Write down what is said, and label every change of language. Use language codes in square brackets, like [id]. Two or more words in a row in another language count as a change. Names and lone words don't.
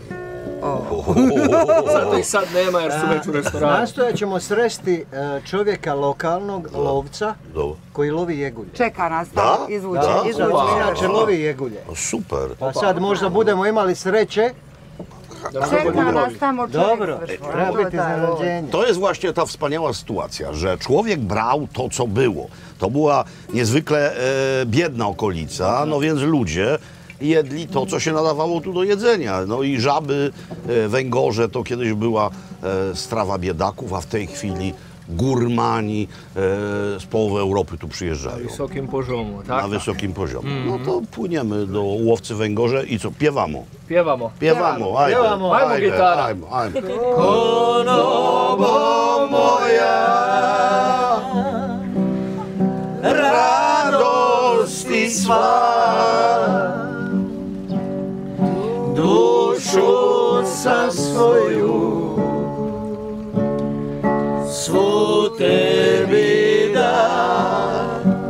[hr] Zato ih sad nema jer su već u restoranu. Nastojat ćemo sresti čovjeka lokalnog lovca Dobro. koji lovi jegulje. Čeka nas Da? tamo, izvuče. Da, Wow. inače lovi jegulje. Super. Pa sad možda budemo imali sreće. Čeka nas tamo čovjek. Dobro, treba biti iznenađenje. [pl] To jest właśnie ta wspaniała sytuacja, że człowiek brał to, co było. To była niezwykle biedna okolica, no więc ludzie jedli to, co się nadawało tu do jedzenia. No i żaby, węgorze to kiedyś była strawa biedaków, a w tej chwili górmani z połowy Europy tu przyjeżdżają. Na wysokim poziomu, tak? Na wysokim poziomie. No to płyniemy do łowcy węgorze i co? [hr] Piewamo. Piewamo. Piewamo, ajde. Piewamo. Ajmo Ajde, gitara. ajmo, ajmo. Konobo moja, radosti sva, dušu sam svoju, svu tebi dam.